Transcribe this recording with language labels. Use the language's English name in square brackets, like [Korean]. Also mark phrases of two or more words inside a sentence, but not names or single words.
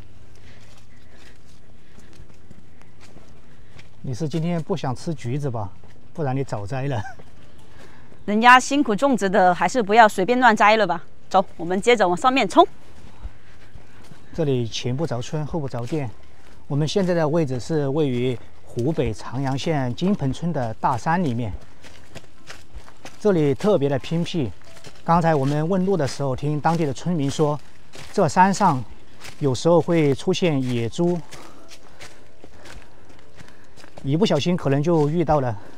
[Chinese] 你是今天不想吃橘子吧？不然你早摘了。人家辛苦種植的，還是不要隨便亂摘了吧。走，我們接着往上面衝。這裡前不着村後不着店，我們現在的位置是位於湖北長陽縣金彭村的大山裡面。這裡特別的偏僻。剛才我們問路的時候，聽當地的村民說，這山上有時候會出現野豬，一不小心可能就遇到了。